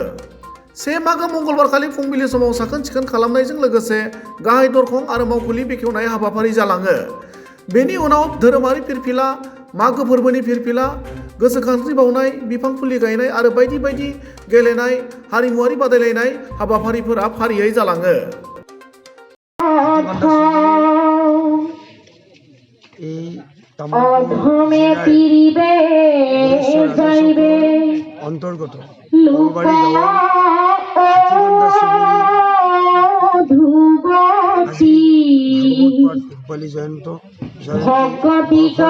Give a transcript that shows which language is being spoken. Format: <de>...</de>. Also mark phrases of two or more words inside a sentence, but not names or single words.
<brx>1 मागो मंगलबारखालि फुंबिलि समाव साखोन सिखोन खालामनायजों लोगोसे गाहाय दरखं आरो मावखुलि बेखेवनाय हाबाफारि जालाङो। बेनि उनाव धोरोमारि फिरफिला, मागो फोरबोनि फिरफिला, गोसोखांथि बावनाय, बिफां फुलि गायनाय आरो बायदि बायदि गेलेनाय, हारिमुआरि बादायलायनाय हाबाफारिफोरा फारियै जालाङो।</brx> <as>অন্তর্গত কলবাৰী গাঁৱৰ হাতীবান্ধা চুবুৰী ভাগৱত পাঠ ৰূপালী জয়ন্ত লগতে</as>